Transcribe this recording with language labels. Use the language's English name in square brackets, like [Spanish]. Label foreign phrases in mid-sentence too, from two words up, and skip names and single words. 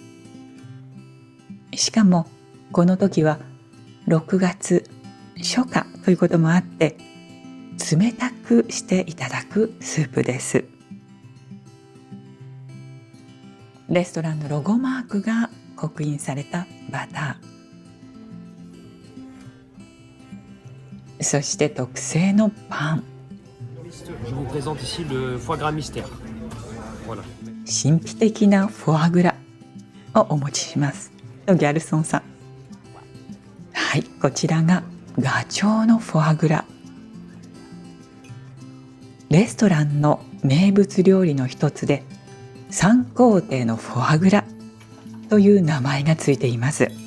[Japanese] しかもこの時は6月初夏ということもあって冷たくしていただくスープです。レストランのロゴマークが刻印されたバター、そして特製のパン。 [French] Je vous présente ici le foie gras mystère. Voilà. [Japanese] 神秘的なフォアグラをお持ちしますとギャルソンさん。はい、こちらがガチョウのフォアグラ。レストランの名物料理の一つで3工程のフォアグラという名前がついています。